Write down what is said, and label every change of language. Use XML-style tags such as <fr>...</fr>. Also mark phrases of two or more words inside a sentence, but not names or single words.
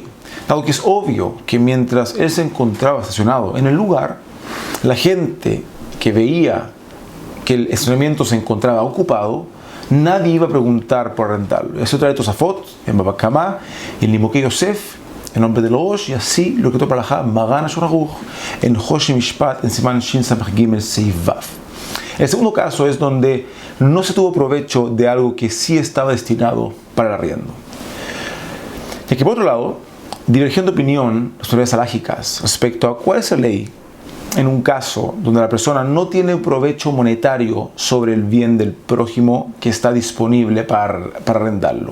<es>Dado que es obvio que mientras él se encontraba estacionado en el lugar, la gente que veía que el estacionamiento se encontraba ocupado, nadie iba a preguntar por arrendarlo. Eso trae Tosafot en Baba Kama, en Limukei Yosef, en nombre de los, y así lo que toca la Halajá Magan Shulchan Aruch en Choshen Mishpat en</es> <he>סימן שין סמך גימל סעיף וו.</he> <es>El segundo caso es donde no se tuvo provecho de algo que sí estaba destinado para el arriendo. Y aquí por otro lado, divergen de opinión las autoridades halágicas respecto a cuál es la ley en un caso donde la persona no tiene provecho monetario sobre el bien del prójimo que está disponible para arrendarlo.</es>